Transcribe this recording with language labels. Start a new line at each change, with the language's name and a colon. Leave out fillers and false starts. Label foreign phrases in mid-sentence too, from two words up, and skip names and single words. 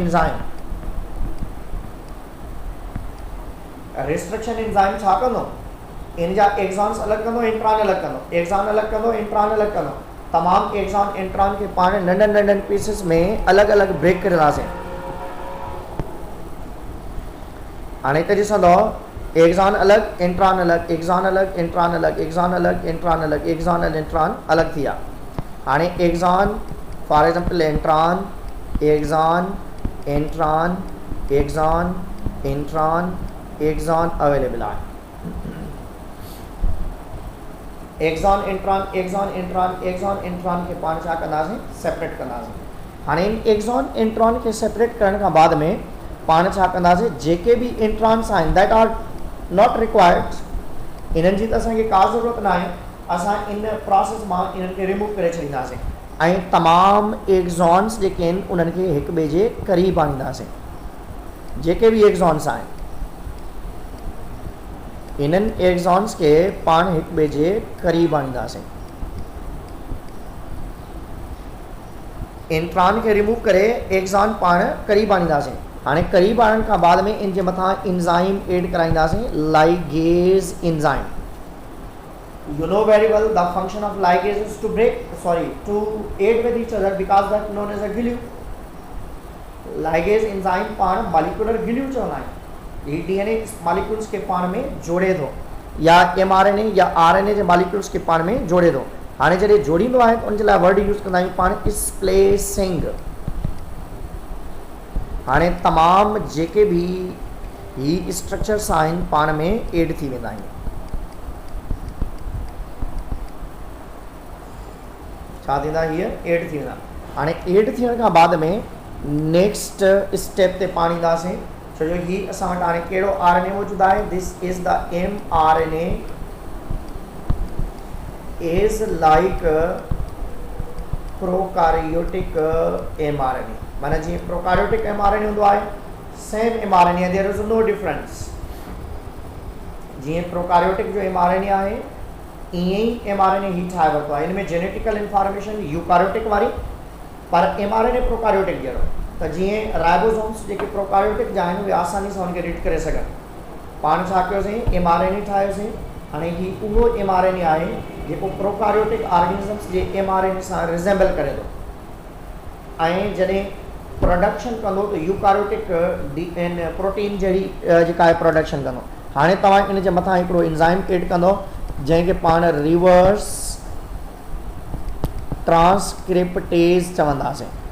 Sindhi: एंजाइम छा कंदो इन जा एक्सॉन्स अलॻि कंदो इंट्रॉन अलॻि कंदो एक्सॉन अलॻि कंदो इंट्रॉन अलॻि कंदो तमामु
English: exon intron
Sindhi: खे पाण नंढनि नंढनि पीसिस में अलॻि अलॻि ब्रेक कंदासीं हाणे हिते ॾिसंदो एक्सॉन अलग इंट्रॉन अलग एक्सॉन अलग इंट्रॉन अलग एक्सॉन अलग इंट्रॉन अलग
English: exon and intron
Sindhi: अलग थिया हाणे
English: exon for example intron exon intron exon intron exon available
Sindhi: आहे
English: exon intron exon intron exon intron
Sindhi: खे पाण छा कंदासीं सेपरेट कंदासीं। हाणे इन
English: exon intron
Sindhi: खे सेपरेट करण खां बाद में पाण छा कंदासीं जेके बि इंट्रॉन्स आहिनि
English: that are not required
Sindhi: इन्हनि जी त असांखे का ज़रूरत न आहे, असां इन प्रोसेस मां इन्हनि खे रिमूव करे छॾींदासीं ऐं तमामु एक्सॉन्स जेके आहिनि उन्हनि खे हिक ॿिए जे क़रीब आणींदासीं। जेके बि एक्सॉन्स आहिनि इन्हनि एक्सॉन्स के पाण हिक ॿिए जे क़रीब आणींदासीं। इंट्रॉन खे रिमूव करे एक्सॉन पाण क़रीब आणींदासीं। हाणे क़रीब आणण खां बाद में इन जे मथां
English: enzyme add
Sindhi: कराईंदासीं,
English: ligase enzyme. You know very well the function of ligase is to aid with each other because that known as a glue. Ligase enzyme
Sindhi: पाण
English: molecular glue
Sindhi: चवंदा आहियूं। ये
English: DNA molecules
Sindhi: के पाण में जोड़े थो या mRNA या RNA जे molecules के पाण में जोड़े थो। हाणे जॾहिं जोड़ींदो आहे त उन जे लाइ
English: word use
Sindhi: कंदा आहियूं पाण स्प्लेसिंग। हाणे तमामु जेके बि ही स्ट्रक्चर्स आहिनि पाण में एड थी वेंदा आहिनि। छा थींदा हीअ एड थी वेंदा। हाणे एड थियण खां बाद में
English: next step
Sindhi: ते पाण ईंदासीं, छो जो ही असां वटि हाणे कहिड़ो RNA मौजूदु आहे,
English: this is the mRNA is like prokaryotic mRNA.
Sindhi: माना जीअं प्रोकारियोटिक mRNA हूंदो आहे
English: same mRNA, there is no difference.
Sindhi: जीअं प्रोकारियोटिक जो mRNA आहे ईअं ई mRNA ही ठाहे वरितो आहे। इन में
English: genetical information eukaryotic
Sindhi: वारी, पर
English: mRNA prokaryotic
Sindhi: जहिड़ो। त जीअं राइबोसोम्स जेके प्रोकारियोटिक जा आहिनि उहे आसानी सां उनखे रीड करे सघनि। पाण छा कयोसीं mRNA ठाहियोसीं। हाणे ही उहो mRNA आहे जेको
English: prokaryotic organisms
Sindhi: जे mRNA सां रिज़ेम्बल करे थो ऐं जॾहिं प्रोडक्शन कंदो त
English: eukaryotic protein
Sindhi: जहिड़ी जेका आहे प्रोडक्शन कंदो। हाणे तव्हां इन जे मथां हिकिड़ो एंजाइम एड कंदो जंहिंखे पाण
English: reverse transcriptase
Sindhi: चवंदासीं।